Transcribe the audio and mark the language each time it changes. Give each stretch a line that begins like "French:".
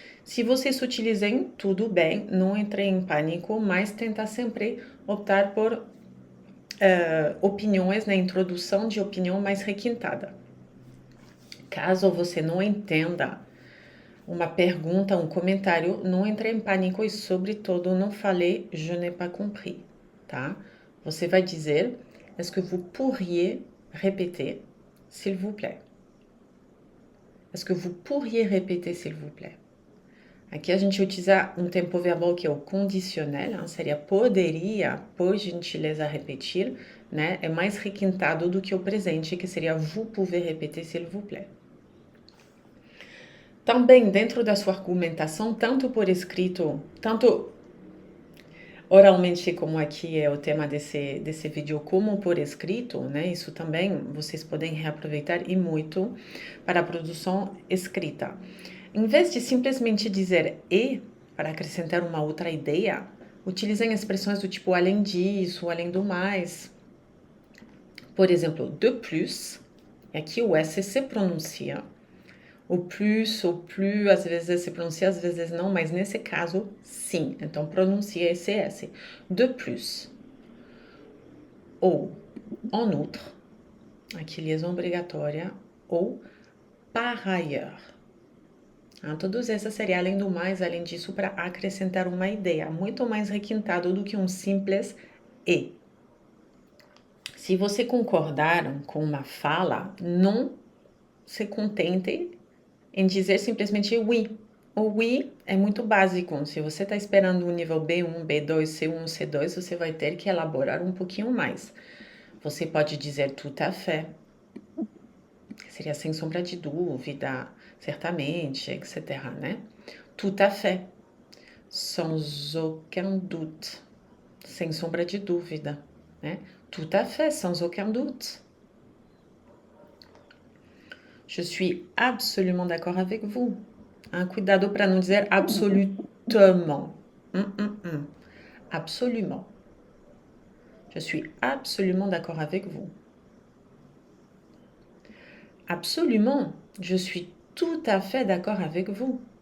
Portuguese: Se vocês utilizem, tudo bem, não entrem em pânico, mas tenta sempre optar por opiniões, na introdução de opinião mais requintada. Caso você não entenda uma pergunta, um comentário, não entre em pânico e, sobretudo, não fale
French: je n'ai pas compris,
Portuguese: tá? Você vai dizer,
French: est-ce que vous pourriez répéter, s'il vous plaît? Est-ce que vous pourriez répéter, s'il vous plaît?
Portuguese: Aqui a gente utiliza um tempo verbal que é o condicional, seria poderia, por gentileza, repetir, né? É mais requintado do que o presente, que seria
French: vous pouvez répéter, s'il vous plaît.
Portuguese: Também dentro da sua argumentação, tanto por escrito, tanto oralmente, como aqui é o tema desse vídeo, como por escrito, né? Isso também vocês podem reaproveitar e muito para a produção escrita. Em vez de simplesmente dizer e, para acrescentar uma outra ideia, utilizem expressões do tipo além disso, além do mais. Por exemplo,
French: de plus,
Portuguese: e aqui o S se pronuncia. O plus, às vezes se pronuncia, às vezes não, mas nesse caso, sim. Então, pronuncia esse S.
French: De plus. Ou, en outre,
Portuguese: aqui liaison obrigatória,
French: ou par ailleurs.
Portuguese: Todos essas seriam além do mais, além disso, para acrescentar uma ideia, muito mais requintado do que um simples e. Se você concordar com uma fala, não se contente em dizer simplesmente oui. O oui é muito básico. Se você está esperando um nível B1, B2, C1, C2, você vai ter que elaborar um pouquinho mais. Você pode dizer
French: tout à fait,
Portuguese: seria sem sombra de dúvida, certamente, etc., né?
French: Tout à fait, sans aucun doute,
Portuguese: sem sombra de dúvida, né?
French: Tout à fait, sans aucun doute. Je suis absolument d'accord avec vous.
Portuguese: Cuidado para não dizer absolument.
French: Absolument. Je suis absolument d'accord avec vous. Absolument. Je suis tout à fait d'accord avec vous.